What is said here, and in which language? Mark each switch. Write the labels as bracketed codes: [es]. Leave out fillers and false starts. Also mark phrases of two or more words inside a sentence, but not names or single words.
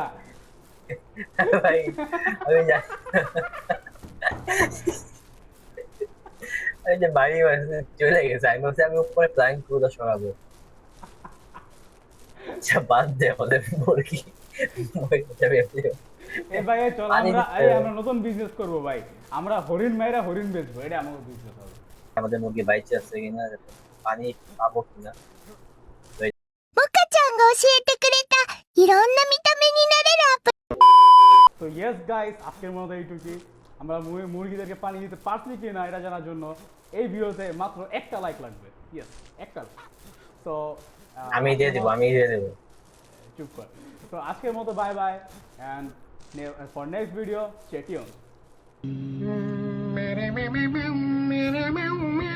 [bn] ভাই আমি জানি আমি যে বাড়ি চলে গেছে, আমি বলছি আমি উপরে প্ল্যাঙ্ক গুলো সরাবো। আচ্ছা বাদ দে আমাদের মুরগি এই ভাই এই চল পানি আমরা দিতে হবে। আমরা নতুন বিজনেস করব ভাই, আমরা হরিণ মাইরা হরিণ বেচবো, এটা আমাদের বিজনেস হবে। আমাদের মুরগি বাইচে আছে কিনা, পানি পাবো কিনা। [ja] モカちゃんが教えてくれたいろんな見た目になれるアプリ。 [bn] তো [en] yes guys [bn] আজকের মতো এইটুকুই। আমরা মুরগিদেরকে পানি দিতে পারছি কি না এটা জানার জন্য এই ভিডিওতে মাত্র একটা লাইক লাগবে। ইয়েস একটা। তো আমি দিয়ে দিব, আমি দিয়ে দেবো। চুপ কর। তো আজকের মতো [en] bye bye and for next video stay tune.